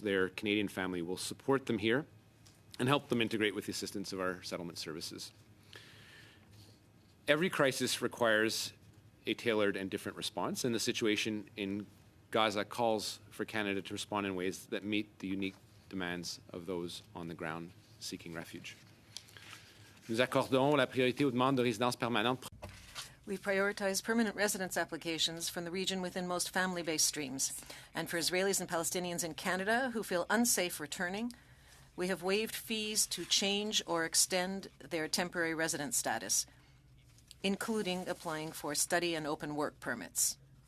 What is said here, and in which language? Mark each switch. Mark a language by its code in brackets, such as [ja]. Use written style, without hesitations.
[en] Their Canadian family will support them here and help them integrate with the assistance of our settlement services. Every crisis requires a tailored and different response, and the situation in Gaza calls for Canada to respond in ways that meet the unique demands of those on the ground seeking refuge. [fr] Nous accordons la priorité aux demandes de résidence permanente. [en] We prioritize permanent residence applications from the region within most family-based streams. And for Israelis and Palestinians in Canada who feel unsafe returning, we have waived fees to change or extend their temporary resident status, including applying for study and open work permits.